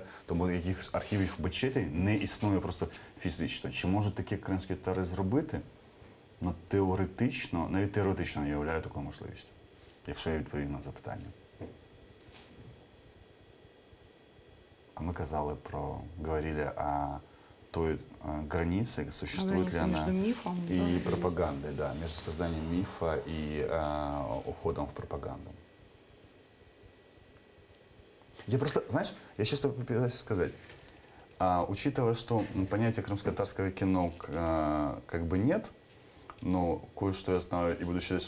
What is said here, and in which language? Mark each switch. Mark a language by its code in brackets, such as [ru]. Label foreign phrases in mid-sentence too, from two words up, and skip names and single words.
[uk] Тому якихось архівів мечетей не існує просто фізично. Чи можуть такі кримські татари зробити? Теоретично, навіть теоретично я уявляю таку можливість, якщо я відповім на запитання. [ru] А мы говорили о той границе, существует ли она, между мифом, и пропагандой, да, между созданием мифа и уходом в пропаганду. Я просто, знаешь, я сейчас пытаюсь сказать, учитывая, что понятия крымско-татарского кино как бы нет, но кое-что я знаю и буду считать,